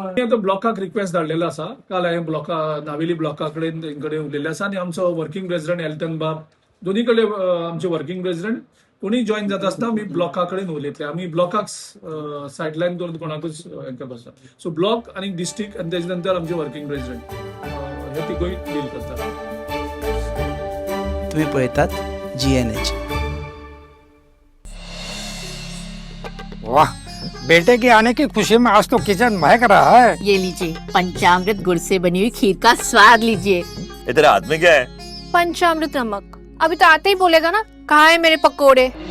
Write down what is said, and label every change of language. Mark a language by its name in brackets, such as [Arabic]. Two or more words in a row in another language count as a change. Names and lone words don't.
[Konkani] आतां ब्लॉकाक रिक्वेस्ट धाडलेलो आसा. काल हांवें नावेली ब्लॉका कडेन तेंकडे उलयल्लें आसा आनी आमचो [English] working president [Konkani] एल्टन बाब दोनी कडेन आमचे [English] working president [Konkani] कोणी जॉईन जाता आसतना आमी ब्लॉका कडेन उलयतले. आमी ब्लॉकाक सायडलायन करून कोणाकूच हें करपाचो. सो ब्लॉक आनी डिस्ट्रिक्ट आनी तेजे नंतर आमचे [English] working president [Konkani] हे तिगूय डील करतात. तुम्ही पळयतात GNH. [Hindi] वाह, बेटे के आने की खुशी में आज तो किचन महक रहा है. ये लीजिए पंचामृत गुड़ से बनी हुई खीर का स्वाद लीजिए. इधर हाथ में क्या है? पंचामृत नमक. अभी तो आते ही बोलेगा ना कहाँ है मेरे पकोड़े.